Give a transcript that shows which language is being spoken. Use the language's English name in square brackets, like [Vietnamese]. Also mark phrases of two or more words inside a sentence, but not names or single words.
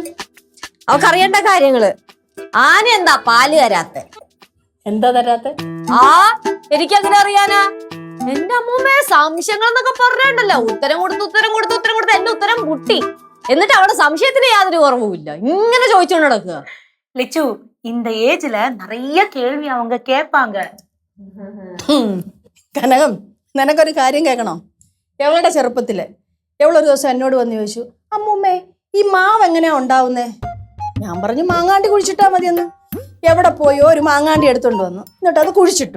[Malayalam] അവക്കറിയേണ്ട കാര്യങ്ങള്. ആന എന്താ പാല് തരാത്തെ? എന്താ തരാത്തെ? എനിക്കങ്ങനെ അറിയാനാ? എന്റെ അമ്മൂമ്മേ, സംശയങ്ങൾ എന്നൊക്കെ പറഞ്ഞുണ്ടല്ലോ, ഉത്തരം കൊടുത്ത് എന്റെ ഉത്തരം മുട്ടി. എന്നിട്ട് അവിടെ സംശയത്തിന് യാതൊരു കുറവുമില്ല, ഇങ്ങനെ ചോദിച്ചോണ്ട് നടക്കുക. [Tamil] லிச்சு, இந்த ஏஜ்ல நிறைய கேள்வி அவங்க கேட்பாங்க. [Malayalam] കനകം, നിനക്കൊരു കാര്യം കേൾക്കണോ? എവളുടെ ചെറുപ്പത്തില് എവളൊരു ദിവസം എന്നോട് വന്ന് ചോദിച്ചു, അമ്മൂമ്മേ ഈ മാവ് എങ്ങനെയാ ഉണ്ടാവുന്നേ? ഞാൻ പറഞ്ഞു മാങ്ങാണ്ടി കുഴിച്ചിട്ടാ മതിയെന്ന്. എവിടെ പോയോ ഒരു മാങ്ങാണ്ടി എടുത്തോണ്ട് വന്നു, എന്നിട്ട് അത് കുഴിച്ചിട്ടു.